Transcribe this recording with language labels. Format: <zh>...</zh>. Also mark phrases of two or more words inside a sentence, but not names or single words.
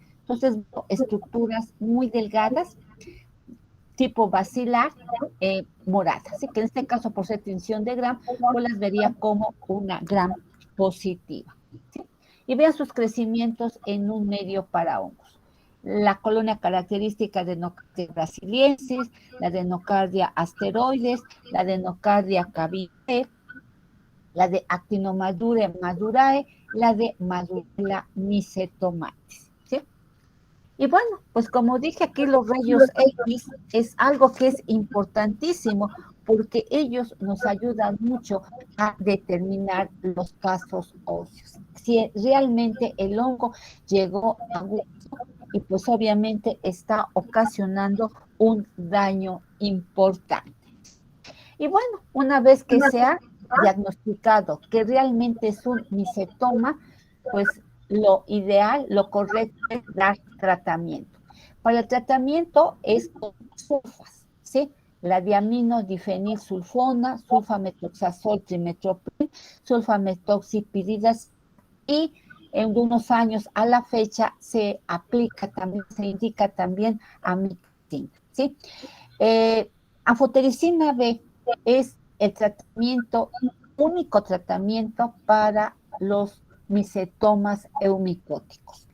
<es>Entonces, estructuras muy delgadas, tipo bacilar, morada. Así que en este caso, por ser tinción de gram, pues las vería como una gram positiva, ¿sí? Y vean sus crecimientos en un medio para hongos. La colonia característica de Nocardia brasiliensis, la de Nocardia asteroides, la de Nocardia caviae, la de Actinomadure madurae, la de Madurella mycetomatis, ¿sí? Y bueno, pues como dije aquí, los rayos X es algo que es importantísimo porque ellos nos ayudan mucho a determinar los casos óseos. Si realmente el hongo llegó a hueso y pues obviamente está ocasionando un daño importante. Y bueno, una vez que se ha diagnosticado que realmente es un micetoma, pues lo ideal, lo correcto es dar tratamiento. Para el tratamiento es con sulfas, ¿sí? La diaminodifenilsulfona, sulfametoxazol trimetoprim, sulfametoxipiridas, y en unos años a la fecha se aplica también, se indica también amikacina, ¿sí? Anfotericina B es el único tratamiento para los micetomas eumicóticos.</es>